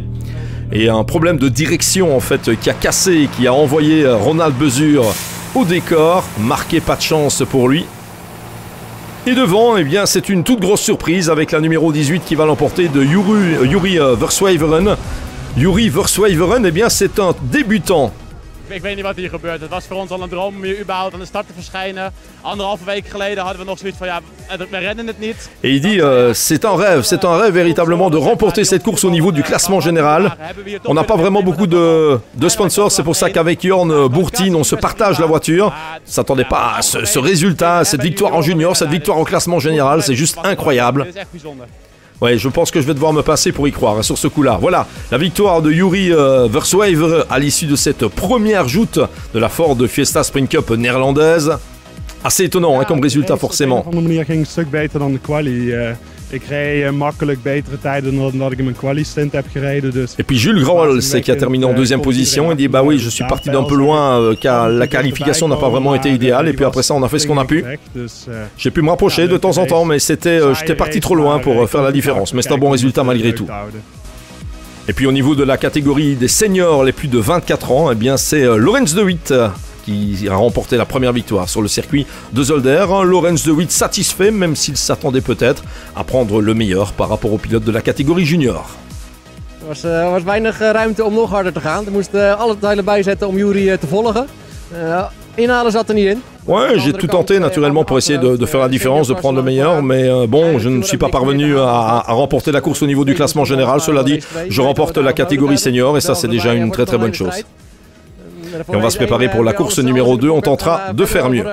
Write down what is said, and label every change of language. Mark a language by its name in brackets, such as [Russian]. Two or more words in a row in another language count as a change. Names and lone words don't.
[French] Et un problème de direction en fait qui a cassé, qui a envoyé Ronald Besure au décor. Marqué, pas de chance pour lui. Et devant, eh bien, c'est une toute grosse surprise avec la numéro 18 qui va l'emporter de Yuri Versweveren. Yuri Versweveren, eh bien, c'est un débutant. [Dutch] Ik weet niet wat hier gebeurt. Het was voor ons al een droom om hier überhaupt aan de start te verschijnen. 1,5 week geleden hadden we nog zoiets van ja, we redden het niet. [French] Et il dit c'est un rêve véritablement de remporter cette course au niveau du classement général. On n'a pas vraiment beaucoup de sponsors, c'est pour ça qu'avec Jorn Bourtine, on se partage la voiture. On ne s'attendait pas à ce résultat, cette victoire en junior, cette victoire au classement général, c'est juste incroyable. Ouais, je pense que je vais devoir me passer pour y croire sur ce coup-là. Voilà, la victoire de Yuri Versweveren à l'issue de cette première joute de la Ford Fiesta Sprint Cup néerlandaise. Assez étonnant comme résultat forcément. [Dutch] Ik reed makkelijk betere tijden dan dat ik in mijn quali-stint heb gereden. Dus [French] et puis Jules Grauwels qui a terminé en deuxième position. Il dit bah oui, je suis parti d'un peu loin car la qualification n'a pas vraiment été idéale. Et puis après ça, on a fait ce qu'on a pu. J'ai pu me rapprocher de temps en temps, mais j'étais parti trop loin pour faire la différence. Mais c'est un bon résultat malgré tout. Et puis au niveau de la catégorie des seniors les plus de 24 ans, eh bien c'est Laurens de Witt qui a remporté la première victoire sur le circuit de Zolder. Laurens de Witt satisfait, même s'il s'attendait peut-être à prendre le meilleur par rapport aux pilotes de la catégorie junior. [Dutch] Er was weinig ruimte om nog harder te gaan. Er moesten alle tijden bijzetten om Yuri te volgen. Inhalen zat er niet in. [French] Ouais, j'ai tout tenté naturellement pour essayer de faire la différence, de prendre le meilleur, mais bon, je ne suis pas parvenu à remporter la course au niveau du classement général. Cela dit, je remporte la catégorie senior et ça c'est déjà une très très bonne chose. Et on va se préparer pour la course numéro 2, on tentera de faire mieux.